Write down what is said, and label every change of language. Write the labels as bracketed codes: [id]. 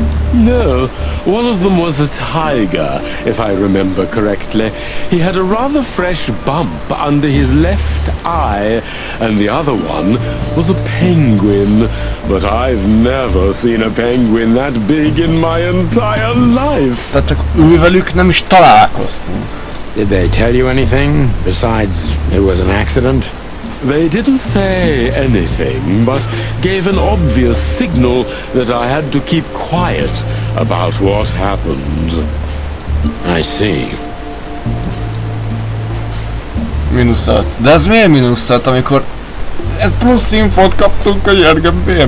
[en] No, one of them was a tiger, if I remember correctly. He had a rather fresh bump under his left eye, and the other one was a penguin. But I've never seen a penguin that big in my entire life. [hu] Tehát csak ővelük nem is találkoztunk. [en] Did they tell you anything besides it was an accident? They didn't say anything, but gave an obvious signal that I had to keep quiet about what happened. I see. -5. [hu] De ez miért -5, amikor plusz infót kaptunk, hogy Ergen miért -5?